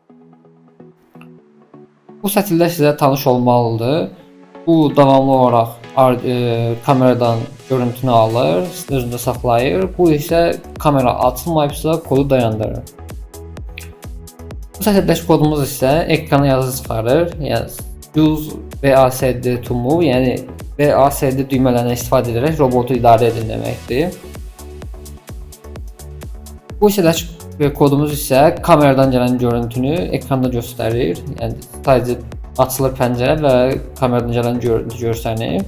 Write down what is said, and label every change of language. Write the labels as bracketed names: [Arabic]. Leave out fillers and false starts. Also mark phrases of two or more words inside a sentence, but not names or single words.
[Azerbaijani] Bu sətirlər sizə tanış olmalıdır. Bu davamlı olaraq kameradan görüntünü alır, özündə saxlayır. Bu isə kamera açılmayıbsa kodu dayandırır. Bu sətirdəki kodumuz isə ekrana yazı çıxarır. Yəni [English] use VASD to move, [Azerbaijani] yəni VASD düymələrindən istifadə edərək robotu idarə edin deməkdir. Bu hissədəki kodumuz isə kameradan gələn görüntünü ekranda göstərir. Yəni sadəcə açılır pəncərə və kameradan gələn görüntü görsənir.